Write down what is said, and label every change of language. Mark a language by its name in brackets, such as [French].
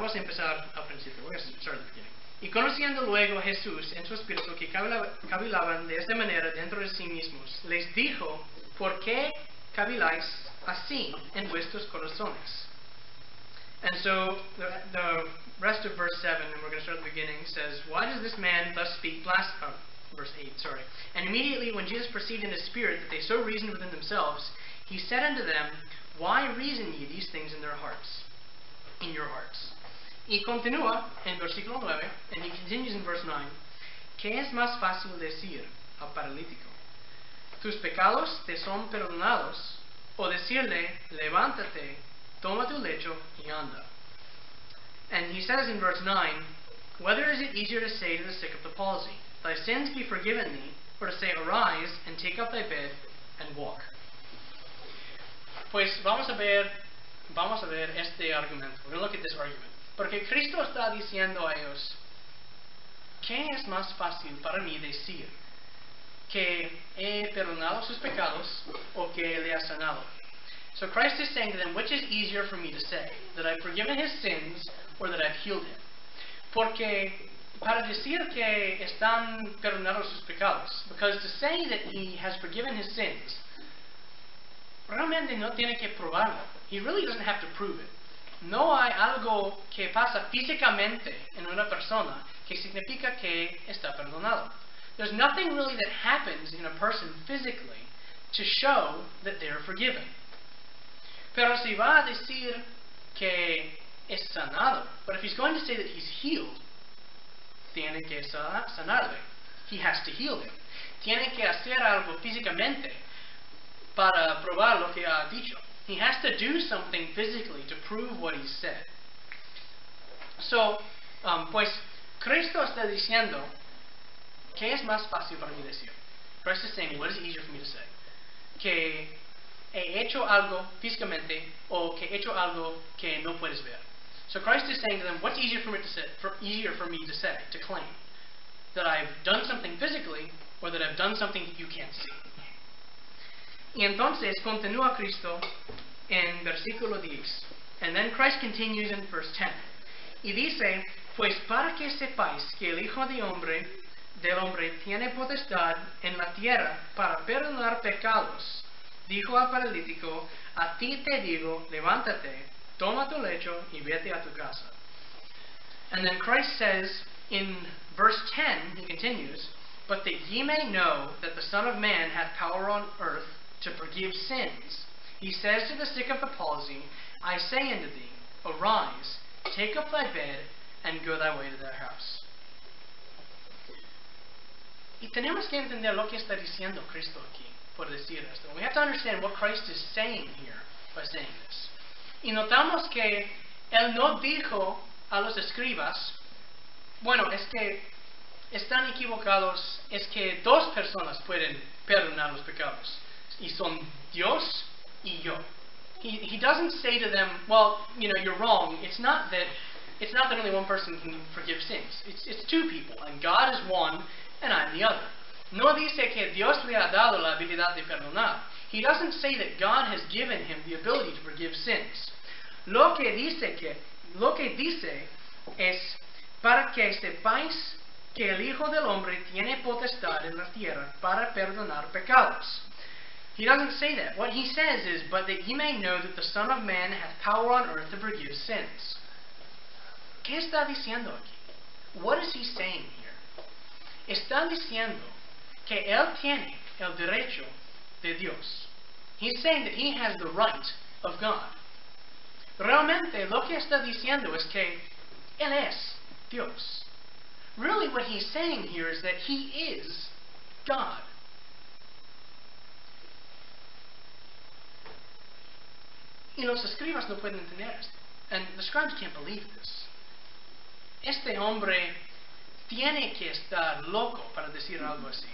[Spanish] vamos a empezar al principio. Voy a [English] start at the beginning. [Spanish] Y conociendo luego Jesús en su espíritu que cavilaban de esta manera dentro de sí mismos, les dijo, ¿por qué caviláis así en vuestros corazones? [English] And so the rest of verse 7, and we're going to start at the beginning, says, why does this man thus speak verse 8, sorry. And immediately when Jesus perceived in his spirit that they so reasoned within themselves, he said unto them, why reason ye these things in your hearts? [Spanish] Y continúa en versículo 9, [English] and he continues in verse 9, [Spanish] ¿qué es más fácil decir al paralítico? Tus pecados te son perdonados, o decirle, levántate, toma tu lecho y anda. [English] And he says in verse 9, whether is it easier to say to the sick of the palsy, thy sins be forgiven thee, or to say, arise, and take up thy bed, and walk? [Spanish] Pues vamos a ver este argumento. [English] We're going to look at this argument. [Spanish] Porque Cristo está diciendo a ellos, ¿qué es más fácil para mí decir? ¿Que he perdonado sus pecados o que le ha sanado? [English] So Christ is saying to them, which is easier for me to say? That I've forgiven his sins or that I've healed him? [Spanish] Porque para decir que están perdonados sus pecados, [English] because to say that he has forgiven his sins, [Spanish] realmente no tiene que probarlo. [English] He really doesn't have to prove it. [Spanish] No hay algo que pasa físicamente en una persona que significa que está perdonado. [English] There's nothing really that happens in a person physically to show that they're forgiven. [Spanish] Pero si va a decir que es sanado, [English] but if he's going to say that he's healed, [Spanish] tiene que sanarle. [English] He has to heal him. [Spanish] Tiene que hacer algo físicamente para probar lo que ha dicho. [English] He has to do something physically to prove what he said. [Spanish] So, pues, Cristo está diciendo, ¿qué es más fácil para mí decir? [English] Christ is saying, what is easier for me to say? [Spanish] Que he hecho algo físicamente o que he hecho algo que no puedes ver. [English] So Christ is saying to them, what's easier for me to say, to claim? That I've done something physically or that I've done something that you can't see? [Spanish] Y entonces continúa Cristo en versículo 10. [English] And then Christ continues in verse 10. [Spanish] Y dice, pues para que sepáis que el Hijo del Hombre tiene potestad en la tierra para perdonar pecados, dijo al paralítico, a ti te digo, levántate, toma tu lecho y vete a tu casa. [English] And then Christ says in verse 10, he continues, but that ye may know that the Son of Man hath power on earth to forgive sins. He says to the sick of the palsy, I say unto thee, arise, take up thy bed, and go thy way to thy house. [Spanish] Y tenemos que entender lo que está diciendo Cristo aquí, por decir esto. [English] We have to understand what Christ is saying here by saying this. [Spanish] Y notamos que Él no dijo a los escribas, bueno, es que están equivocados, es que dos personas pueden perdonar los pecados. Y son Dios y yo. [English] He doesn't say to them, well, you're wrong. It's not that only one person can forgive sins. It's two people, and God is one, and I'm the other. [Spanish] No dice que Dios le ha dado la habilidad de perdonar. [English] He doesn't say that God has given him the ability to forgive sins. [Spanish] Lo que dice es para que sepáis que el Hijo del Hombre tiene potestad en la tierra para perdonar pecados. [English] He doesn't say that. What he says is, but that ye may know that the Son of Man hath power on earth to forgive sins. [Spanish] ¿Qué está diciendo aquí? [English] What is he saying here? [Spanish] Está diciendo que él tiene el derecho de Dios. [English] He's saying that he has the right of God. [Spanish] Realmente lo que está diciendo es que él es Dios. [English] Really what he's saying here is that he is God. [Spanish] Y los escribas no pueden entender esto. [English] And the scribes can't believe this. [Spanish] Este hombre tiene que estar loco para decir algo así.